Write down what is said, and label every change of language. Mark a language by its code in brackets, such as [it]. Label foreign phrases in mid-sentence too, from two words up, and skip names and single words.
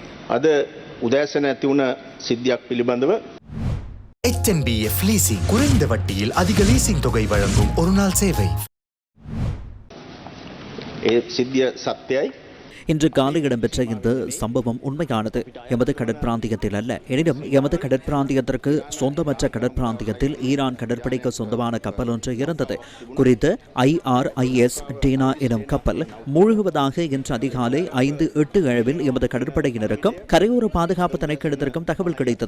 [si] අද උදෑසන ඇති වුණ සිද්ධියක් පිළිබඳව [ta] HNBF லீசிங் குறைந்த வட்டியில் அதிக லீசிங் தொகை வழங்கும் ஒரு நாள் சேவை. [si] ඒ සිද්ධිය සත්‍යයි. [ta] இன்று காலை இடம்பெற்ற இந்த சம்பவம் உண்மையானது. எமது கடற்பிராந்தியத்தில் அல்ல, எனினும் எமது கடற்பிராந்தியத்திற்கு சொந்தமற்ற கடற்பிராந்தியத்தில் ஈரான் கடற்படைக்கு சொந்தமான கப்பல் ஒன்று இருந்தது. குறித்த IRIS டீனா எனும் கப்பல் மூழ்குவதாக இன்று அதிகாலை 5:08 எமது கடற்படையினருக்கும் கரையோர பாதுகாப்பு திணைக்களத்திற்கும் தகவல் கிடைத்தது.